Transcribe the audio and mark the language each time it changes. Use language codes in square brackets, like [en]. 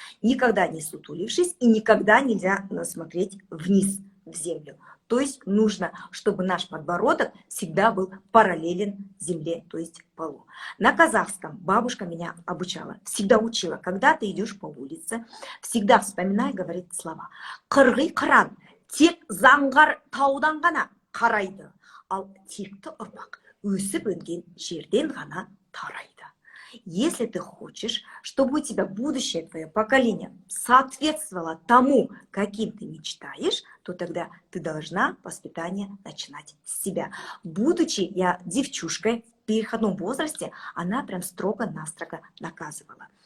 [ru] Никогда не сутулившись и никогда нельзя смотреть вниз в землю. То есть нужно, чтобы наш подбородок всегда был параллелен земле, то есть полу. На казахском бабушка меня обучала, всегда учила, когда ты идешь по улице, всегда вспоминай, говорит слова. [kk] Қырғи қыран, тек заңғар таудан ғана қарайды, ал текті ұрпақ өсіп өнген жерден ғана тарайды. [ru] Если ты хочешь, чтобы у тебя будущее твое поколение соответствовало тому, каким ты мечтаешь, то тогда ты должна воспитание начинать с себя. Будучи я девчушкой в переходном возрасте, она прям строго-настрого наказывала.